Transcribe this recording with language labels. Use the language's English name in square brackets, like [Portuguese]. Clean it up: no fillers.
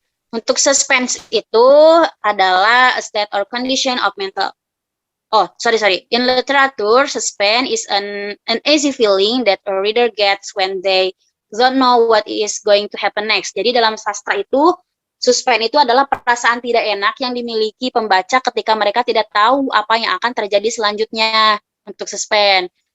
[Indonesian] Untuk suspense itu adalah [English] a state or condition of mental. Oh, sorry. In literature, suspense is an uneasy feeling that a reader gets when they don't know what is going to happen next. [Indonesian] Jadi dalam sastra itu, suspense itu adalah perasaan tidak enak yang dimiliki pembaca ketika mereka tidak tahu apa yang akan terjadi selanjutnya. Untuk suspense.